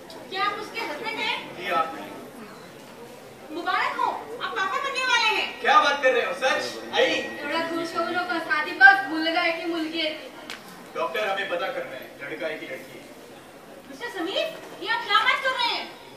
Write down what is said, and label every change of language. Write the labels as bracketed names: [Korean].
[Hindi] क्या आप उसके हस्बैंड हैं? जी आप नहीं. मुबारक हो, आप पापा बनने वाले हैं. क्या बात कर रहे हो? सच? आई [Marathi] एवढा खुश होऊ नकोस. आधी बघ मुलगा आहे की मुलगी आहे ती. [Hindi] डॉक्टर हमें पता करना है लड़का है कि लड़की है. मिस्टर समीर, ये आप क्या बात कर रहे हैं?